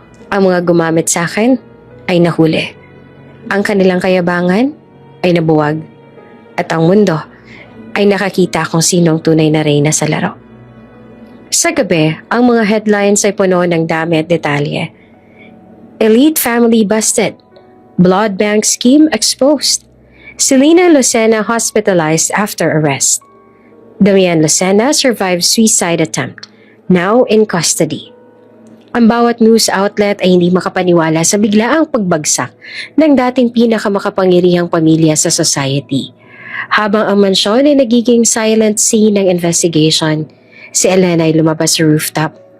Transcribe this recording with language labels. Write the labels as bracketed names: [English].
[Filipino] Ang mga gumamit sa akin ay nahuli. Ang kanilang kayabangan ay nabuwag. At ang mundo ay nakakita kung sinong tunay na reyna sa laro. Sa gabi, ang mga headlines ay puno ng dami at detalye. [English] Elite family busted. Blood bank scheme exposed. Selena Lucena hospitalized after arrest. Damian Lucena survived suicide attempt. Now in custody. [Filipino] Ang bawat news outlet ay hindi makapaniwala sa biglaang pagbagsak ng dating pinakamakapangyarihang pamilya sa society. Habang ang mansyon ay nagiging silent scene ng investigation, si Elena ay lumabas sa rooftop.